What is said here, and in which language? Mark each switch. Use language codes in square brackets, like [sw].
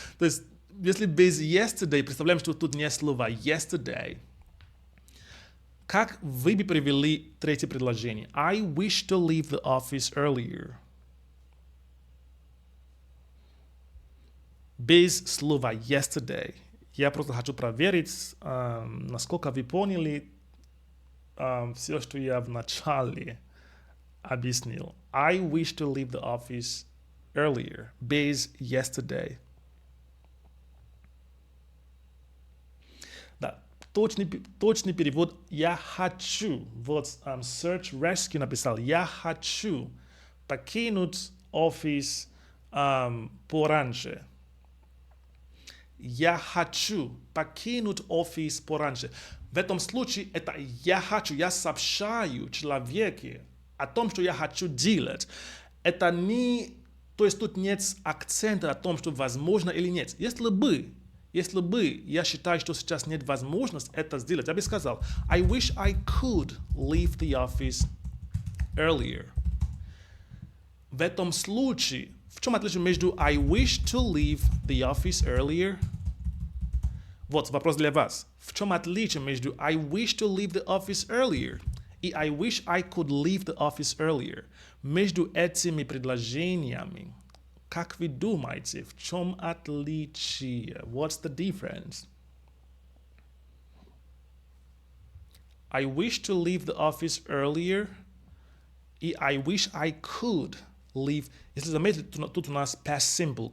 [ru] То есть, если без yesterday, представляем, что тут нет слова yesterday, как вы бы перевели третье предложение? [en] I wish to leave the office earlier. [ru] Без слова yesterday. Я просто хочу проверить, насколько вы поняли все, что я в начале объяснил. [en] I wish to leave the office earlier. [ru] Без yesterday. Да, точный перевод «я хочу». Вот Search Rescue написал «я хочу покинуть офис пораньше». Я хочу покинуть офис пораньше. В этом случае это я хочу, я сообщаю человеку о том, что я хочу делать. Это не, то есть тут нет акцента о том, что возможно или нет. Если бы я считаю, что сейчас нет возможности это сделать, я бы сказал, [en] I wish I could leave the office earlier. [ru] В этом случае, в чем отличие между [en] I wish to leave the office earlier? [ru] Вот вопрос для вас. В чем отличие между [en] I wish to leave the office earlier и I wish I could leave the office earlier? [ru] Между этими предложениями, как вы думаете, в чем отличие? [en] What's the difference? I wish to leave the office earlier и I wish I could leave. [ru] Если заметили, тут у нас past simple.